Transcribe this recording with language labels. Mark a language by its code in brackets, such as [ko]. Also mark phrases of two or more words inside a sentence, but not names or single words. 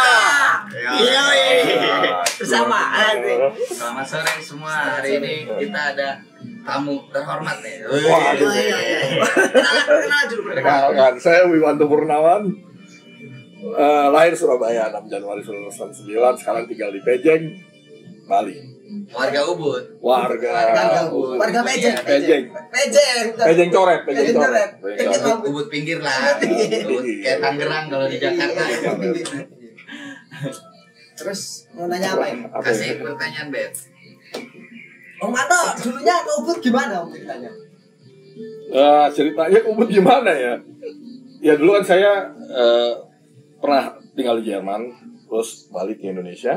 [id] Iya. Bersama nanti. Selamat sore semua. Hari ini kita ada tamu terhormat nih. Wah, Kenalan dulu. Perkenalkan, saya Wiwanto Purnawan. Lahir Surabaya 6 Januari 1999, sekarang tinggal di Pejeng, Bali. Warga Ubud. Warga Pejeng. Pejeng. Pejeng coret, Pejeng coret. Ubud pinggir lah. Ubud kayak Tangerang kalau di Jakarta. Terus mau nanya apa ini? Kasih pertanyaan, Bet. Om Manto, dulunya ke Ubud gimana Om ceritanya? Ceritanya ke Ubud gimana ya? Ya dulu kan saya pernah tinggal di Jerman, terus balik ke Indonesia.